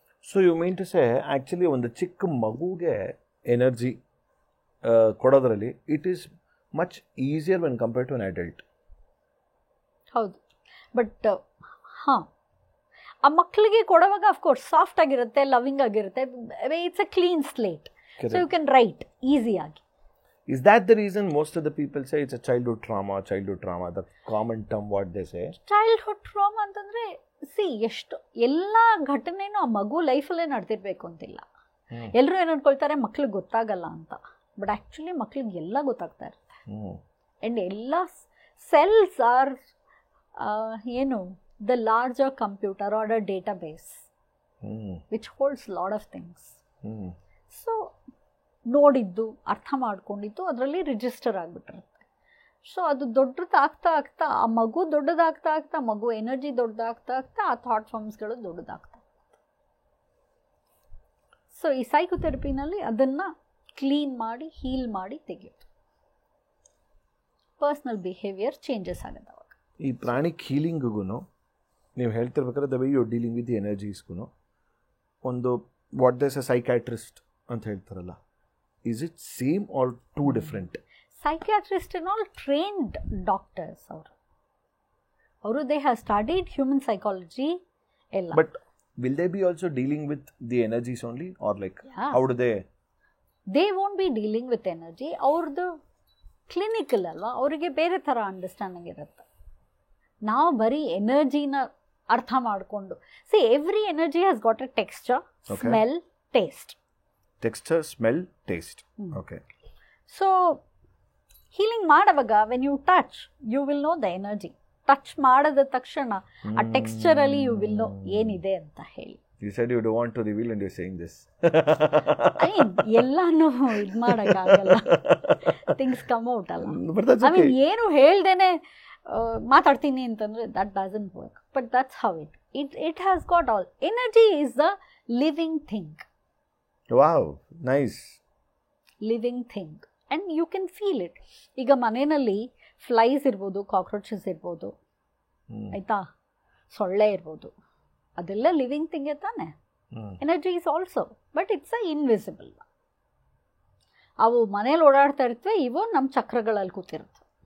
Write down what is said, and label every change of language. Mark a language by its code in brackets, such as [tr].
[en] so you mean to say actually [kn] ಒಂದು ಚಿಕ್ಕ ಮಗುಗೆ energy ಕೊಡೋದ್ರಲ್ಲಿ [en] It is much easier when compare to an adult. [kn] ಹೌದು, but ಹಾಂ, ಆ ಮಕ್ಕಳಿಗೆ ಕೊಡುವಾಗ ಅಫ್ಕೋರ್ಸ್ ಸಾಫ್ಟ್ ಆಗಿರುತ್ತೆ, ಲವಿಂಗ್ ಆಗಿರುತ್ತೆ, [en] it's a clean slate, so you can write [kn] ಈಸಿಯಾಗಿ. [en] Is that the reason most of the people say it's a childhood trauma, the common term what they say? [kn] Childhood trauma ಅಂತಂದರೆ ಎಷ್ಟು ಎಲ್ಲ ಘಟನೆನೂ ಆ ಮಗು ಲೈಫಲ್ಲೇ ನಡೆದಿರಬೇಕು ಅಂತಿಲ್ಲ. ಎಲ್ಲರೂ ಏನು ಅನ್ಕೊಳ್ತಾರೆ ಮಕ್ಳಿಗೆ ಗೊತ್ತಾಗಲ್ಲ ಅಂತ, ಬಟ್ ಆ್ಯಕ್ಚುಲಿ ಮಕ್ಳಿಗೆ ಎಲ್ಲ ಗೊತ್ತಾಗ್ತಾ ಇರುತ್ತೆ. [en] And ಎಲ್ಲ cells are ಏನು the larger computer are a data base which holds lot of things. [kn] So ನೋಡಿದ್ದು ಅರ್ಥ ಮಾಡ್ಕೊಂಡಿದ್ದು ಅದರಲ್ಲಿ ರಿಜಿಸ್ಟರ್ ಆಗಿಬಿಟ್ಟಿರುತ್ತೆ. ಸೊ ಅದು ದೊಡ್ಡದಾಗ್ತಾ ಆಗ್ತಾ ಆ ಮಗು ದೊಡ್ಡದಾಗ್ತಾ ಆಗ್ತಾ ಮಗು ಎನರ್ಜಿ ದೊಡ್ಡದಾಗ್ತಾ ಆಗ್ತಾ ಆ ಥಾಟ್ ಫಾರ್ಮ್ಸ್ಗಳು ದೊಡ್ಡದಾಗ್ತಾ. ಸೊ ಈ ಸೈಕೋಥೆರಪಿನಲ್ಲಿ ಅದನ್ನು ಕ್ಲೀನ್ ಮಾಡಿ ಹೀಲ್ ಮಾಡಿ ತೆಗೆಯೋದು, ಪರ್ಸ್ನಲ್ ಬಿಹೇವಿಯರ್ ಚೇಂಜಸ್ ಆಗುತ್ತೆ ಅವಾಗ. ಈ ಪ್ರಾಣಿಕ್ ಹೀಲಿಂಗ್ಗೂ ನೀವು ಹೇಳ್ತಿರ್ಬೇಕಾದ್ರೆ [en] the way you dealing with the ಎನರ್ಜೀಸ್ಗೂ ಒಂದು what does a psychiatrist [kn] ಅಂತ ಹೇಳ್ತಾರಲ್ಲ, [en] is it same or two different? Psychiatrists and all trained doctors [kn] ಅವರು [en] they have studied human psychology ella. But will they be also dealing with the energies only or like how do they won't be dealing with energy. [kn] ಅವ್ರದ್ದು clinical ಅಲ್ವಾ, ಅವರಿಗೆ ಬೇರೆ ಥರ understanding ಇರುತ್ತೆ. ನಾವು ಬರೀ ಎನರ್ಜಿನ ಅರ್ಥ ಮಾಡಿಕೊಂಡು [en] Every energy has got a texture, smell, taste. Texture, smell, taste. Okay. So healing ಮಾಡುವಾಗ when you touch you will know the energy. [kn] Touch ಮಾಡಿದ ತಕ್ಷಣ ಆ ಟೆಕ್ಸ್ಚರ್ ಅಲ್ಲಿ [en] you will know [kn] ಏನಿದೆ ಅಂತ ಹೇಳಿ. [en] You said you don't want to reveal and you're saying this. I mean [kn] ಎಲ್ಲಾನು ಇದು ಮಾಡೋಕ್ಕಾಗಲ್ಲ, [en] things come out [kn] ಅಲ್ಲ. [en] I mean [kn] ಏನು ಹೇಳ್ದೇನೆ ಮಾತಾಡ್ತೀನಿ ಅಂತಂದ್ರೆ [en] that doesn't work, but that's how it has got all. Energy is the living thing. Wow, nice. Living thing and you can feel it. [kn] ಈಗ ಮನೆಯಲ್ಲಿ flies ಇರ್ಬೋದು, ಕಾಕ್ರೋಚಸ್ ಇರ್ಬೋದು, ಆಯಿತಾ, ಸೊಳ್ಳೆ ಇರ್ಬೋದು, ಅದೆಲ್ಲ ಲಿವಿಂಗ್ ಥಿಂಗೇ ತಾನೆ. [en] Energy is also, but it's a invisible. [kn] ಅವು ಮನೇಲಿ ಓಡಾಡ್ತಾ ಇರ್ತವೆ, ಇವು ನಮ್ಮ ಚಕ್ರಗಳಲ್ಲಿ ಕೂತಿರುತ್ತೆ.